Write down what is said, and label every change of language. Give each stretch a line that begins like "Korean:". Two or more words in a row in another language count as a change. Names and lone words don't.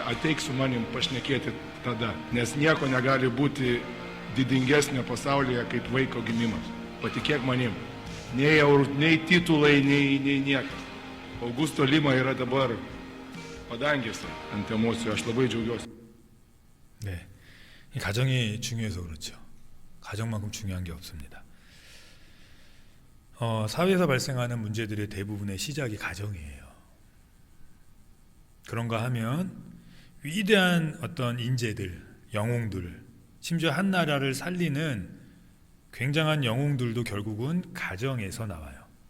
Lithuanian: Ateik su manim pašnekėti tada, nes nieko negali būti didingesnio pasaulyje kaip vaiko gimimas. Patikėk manim. Nei titulai, nei niekas. Augusto Lima yra dabar padangėse ant emocijų. aš labai džiaugiuosi.
Korean: 네, 이 가정이 중요해서 그렇죠. 가정만큼 중요한 게 없습니다. 사회에서 발생하는 문제들의 대부분의 시작이 가정이에요. 그런가 하면 위대한 어떤 인재들, 영웅들, 심지어 한 나라를 살리는 굉장한 영웅들도 결국은 가정에서 나와요.